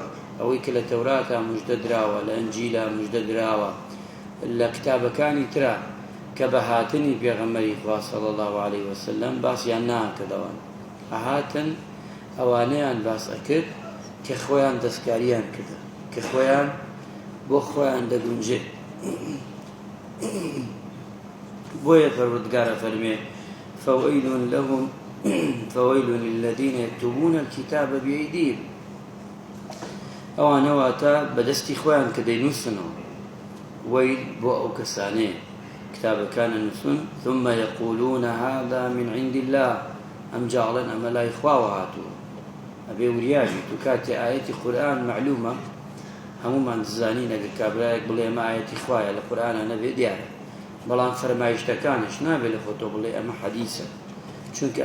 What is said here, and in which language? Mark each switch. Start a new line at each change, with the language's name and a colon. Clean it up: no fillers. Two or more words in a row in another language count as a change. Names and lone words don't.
Central Kurdish: ئەوەی کە لە تەوراتە موژدە دراوە، لە ئەنجیلە موژدە دراوە، لە کتابەکانی ترە کە بە هاتنی پێغەمبەری خوا
Arabic: صلی الله عليه وسلم
Central Kurdish: باسییان ناکردەوە، ئەهاتن ئەوانەیان باس ئەکرد کە خۆیان دەستکاریان کردە، کە خۆیان بۆ خۆیان دەگونجێ. بۆیە پەروەردگارە فەرمێ:
Arabic: فَوَيْلٌ لِلَّذِينَ يَكْتُبُونَ الكتاب بأيديهم.
Central Kurdish: ئەوانە واتە بەدەستی خۆیان کە دەینووسنەوە، وەیل بۆ ئەو کەسانەیە کتابەکانە نووسن،
Arabic: ثم يقولون هذا من عند الله،
Central Kurdish: ئەمجا ئەڵێن ئەمە لای خواوە هاتووە. ئەبێ وریاژیت و کاتێ ئاەتی قورئان معلومە، هەمومان دەزانین ئەگەر کابرایەک بڵێ ئەمە ئاەتی خوایە لە قورئانە نەبێ دیارە، بەڵام فەرمایشتەکانش نابێت لە خۆتۆ بڵێ ئەمە حەدیثە، چونکە